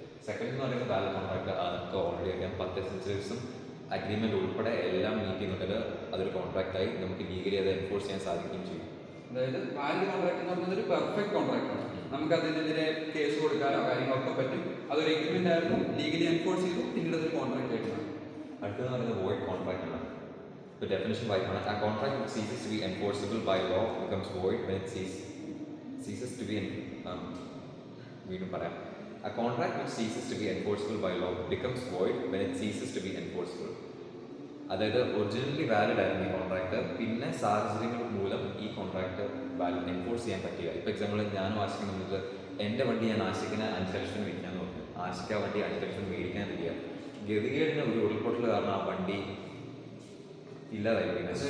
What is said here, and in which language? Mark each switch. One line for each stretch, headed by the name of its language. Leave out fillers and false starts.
Malayalam: Second എന്ന് പറയുന്നത് valid contract. അതൊക്കെ ഓൾറെഡി അറിയാം, 10 എസെൻഷ്യൽസും അഗ്രിമെന്റ് ഉൾപ്പെടെ എല്ലാം മീറ്റ് ചെയ്യുന്നുണ്ടെങ്കിൽ അതൊരു കോൺട്രാക്റ്റായി നമുക്ക് ലീഗലി അത് എൻഫോഴ്സ് ചെയ്യാൻ സാധിക്കുകയും ചെയ്യും. അതായത് വാലിഡ് കോൺട്രാക്ട് എന്ന് പറയുന്നത് ഒരു പെർഫെക്റ്റ് കോൺട്രാക്ട് ആണ്. നമുക്ക് അതിനെതിരെ കേസ് കൊടുക്കാനോ കാര്യങ്ങളൊക്കെ പറ്റും. അതൊരു എഗ്രിമെന്റ് ആയിരുന്നു, ലീഗലി എൻഫോഴ്സ് ചെയ്തു, പിന്നീട് അതൊരു കോൺട്രാക്ട് ആയിട്ട് മാറി. അടുത്തതെന്ന് പറയുന്നത് വോയിഡ് കോൺട്രാക്ട് ആണ്.
English: The definition
Malayalam: വായിക്കണം.
English: A contract which ceases to be enforceable by law becomes void when it ceases to be
Malayalam: വീണ്ടും പറയാം.
English: A contract which ceases to be enforceable by law becomes void when it ceases to be enforceable.
Malayalam: അതായത് originally valid ആയിരുന്നു ഈ contract, പിന്നെ സാഹചര്യങ്ങൾ മൂലം ഈ contract valid enforce ചെയ്യാൻ പറ്റുക. ഇപ്പോൾ എക്സാമ്പിൾ ഞാനും ആശിക്കും നമുക്ക് എൻ്റെ വണ്ടി ഞാൻ ആശിക്കിന് 5 ലക്ഷം വിൽക്കാൻ നോക്കും, ആശിക്ക വണ്ടി 5 ലക്ഷം മേടിക്കാൻ തരിക, ഗതികേടിന് ഒരു ഉരുൾപൊട്ടൽ കാരണം ആ വണ്ടി ഇല്ലാതായിരിക്കും.